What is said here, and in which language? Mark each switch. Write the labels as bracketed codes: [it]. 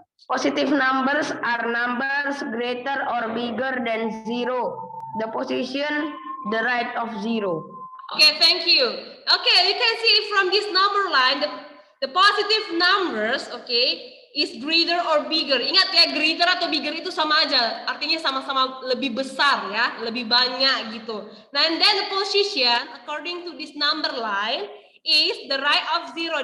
[en] Positive numbers are numbers greater or bigger than 0. The position, the right of 0. Okay, thank you. Okay, you can see from this number line, the positive numbers, okay, is greater or bigger. [id] Ingat ya, greater atau bigger itu sama aja. Artinya sama-sama lebih besar ya, lebih banyak gitu. [en] Nah, and then the position, according to this number line, is the right of 0.